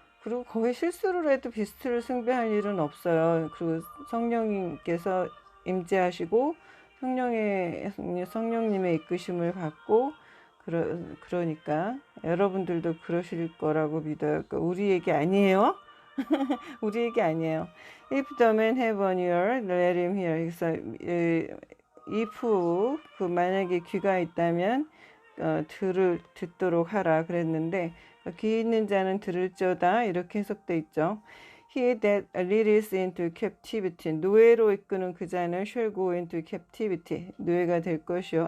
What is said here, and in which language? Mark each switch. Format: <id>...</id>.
<ko>그리고 거의 실수를 해도 비스트를 숭배할 일은 없어요. 그리고 성령님께서 임재하시고 성령님의 이끄심을 받고 그러니까 여러분들도 그러실 거라고 믿어요. 그러니까 우리 얘기 아니에요. 우리 얘기 아니에요.</ko> <en>If the man have an ear, let him hear.</en> <ko>그래서 if 그 만약에 귀가 있다면 듣도록 하라 그랬는데 귀 있는 자는 들을지어다 이렇게 해석돼 있죠.</ko> <en>He that leadeth into captivity,</en> <ko>노예로 이끄는 그 자는</ko> <en>shall go into captivity,</en> <ko>노예가 될 것이요.</ko>